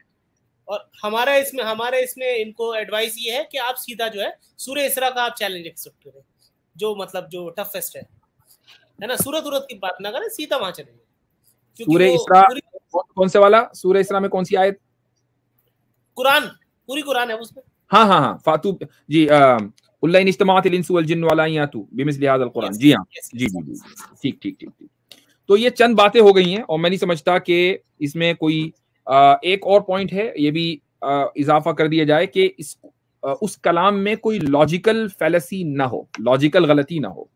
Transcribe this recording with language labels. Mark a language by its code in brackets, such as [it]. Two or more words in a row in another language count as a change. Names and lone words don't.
[hi] और हमारे इसमें इनको एडवाइस ये है कि आप सीधा जो है सूरह इसरा का आप [en] challenge accept [hi] करें, जो मतलब जो टफेस्ट है ना। सूरत की बात ना करें, सीधा वहां चलेंगे। सूरह इसरा कौन से वाला? सूरह इसरा में कौन सी आयत? कुरान, पूरी कुरान है उसमें। हाँ फातू जी, [ar] قل لئن اجتمعت الإنس والجن على أن يأتوا بمثل هذا القرآن. [hi] जी हाँ, जी, ठीक। तो ये चंद बातें हो गई हैं, और मैं नहीं समझता कि इसमें कोई एक और पॉइंट है, ये भी इजाफा कर दिया जाए कि उस कलाम में कोई [en] logical fallacy [hi] ना हो, लॉजिकल गलती ना हो।